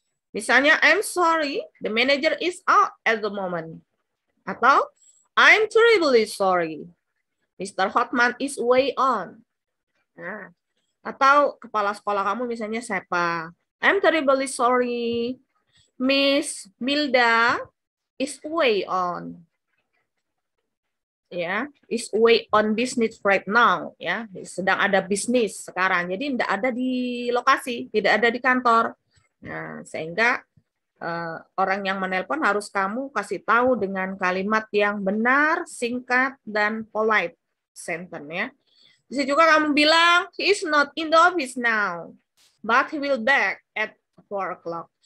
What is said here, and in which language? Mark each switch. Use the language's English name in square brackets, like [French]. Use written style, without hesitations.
[Indonesian] Misalnya, [English] I'm sorry, the manager is out at the moment. [Indonesian] Atau, [English] I'm terribly sorry, Mr. Hotman is way on. [Indonesian] Nah, atau kepala sekolah kamu misalnya siapa? [English] I'm terribly sorry, Miss Milda is way on. Ya, is way on business right now. [Indonesian] Ya, sedang ada bisnis sekarang. Jadi tidak ada di lokasi, tidak ada di kantor. Nah, sehingga orang yang menelpon harus kamu kasih tahu dengan kalimat yang benar, singkat, dan [English] polite sentence [Indonesian] ya. Bisa juga kamu bilang, [English] he is not in the office now, but he will back at 4 o'clock.